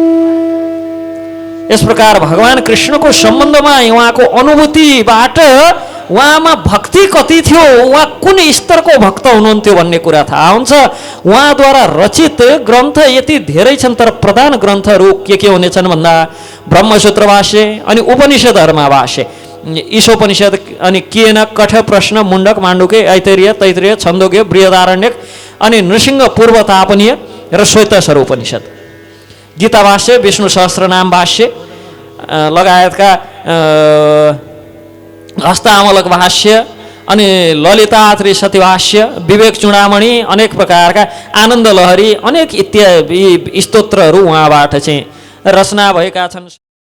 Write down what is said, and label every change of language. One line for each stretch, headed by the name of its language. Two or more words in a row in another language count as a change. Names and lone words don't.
Nepali: यस प्रकार भगवान कृष्णको सम्बन्धमा उहाँको अनुभूतिबाट उहाँमा भक्ति कति थियो, उहाँ कुन स्तरको भक्त हुनुहुन्थ्यो भन्ने कुरा थाहा हुन्छ। उहाँद्वारा रचित ग्रन्थ यति धेरै छन्, तर प्रधान ग्रन्थहरू के हुनेछन् भन्दा ब्रह्मसूत्र भाष्य अनि उपनिषदहरूमा भाष्य, ईशोपनिषद अनि केन कठ प्रश्न मुण्डक माण्डुके ऐतरेय तैतरेय छन्दोग्य बृहदारण्यक अनि नृसिंह पूर्व तापनीय र श्वेतस्वर उपनिषद, गीता भाष्य, विष्णु सहस्रनाम भाष्य लगायतका हस्तामलक भाष्य अनि ललिता त्रिशती भाष्य, विवेक चूडामणि, अनेक प्रकारका आनन्द लहरी, अनेक इत्यादि स्तोत्रहरू उहाँबाट चाहिँ रचना भएका छन्।